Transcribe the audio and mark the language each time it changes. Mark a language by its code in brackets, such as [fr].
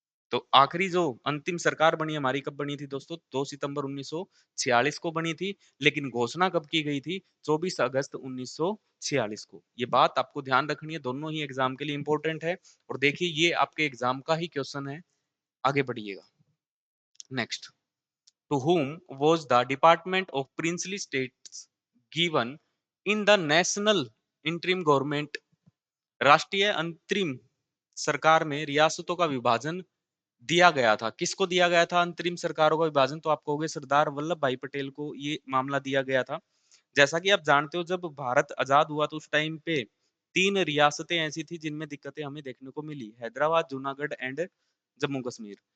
[hi] तो आखिरी जो अंतिम सरकार बनी हमारी कब बनी थी दोस्तों, 2 सितंबर 1946 को बनी थी, लेकिन घोषणा कब की गई थी, 24 अगस्त 1946 को। ये बात आपको ध्यान रखनी है, दोनों ही एग्जाम के लिए इंपॉर्टेंट है। और देखिए, ये आपके एग्जाम का ही क्वेश्चन है। आगे बढ़िएगा। [en] Next, to whom was the Department of Princely States given in the National Interim Government। [hi] राष्ट्रीय अंतरिम सरकार में रियासतों का विभाजन दिया गया था। किसको दिया गया था अंतरिम सरकारों का विभाजन, तो आप कहोगे सरदार वल्लभ भाई पटेल को ये मामला दिया गया था। जैसा कि आप जानते हो, जब भारत आजाद हुआ तो उस टाइम पे 3 रियासतें ऐसी थी जिनमें दिक्कतें हमें देखने को मिली, हैदराबाद, जूनागढ़ एंड जम्मू कश्मीर।